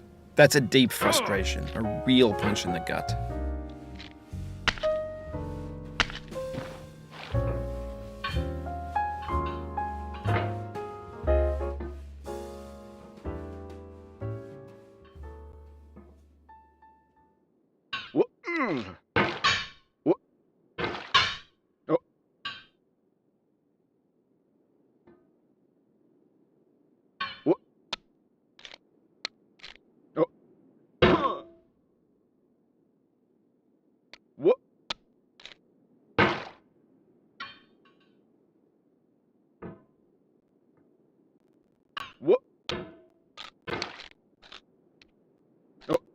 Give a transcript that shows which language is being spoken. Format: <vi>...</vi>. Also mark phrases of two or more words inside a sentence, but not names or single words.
<en>That's a deep frustration, a real punch in the gut. Wha- mm. Wha- Oh. Wha- Oh. Wha- Wha- Oh.</en>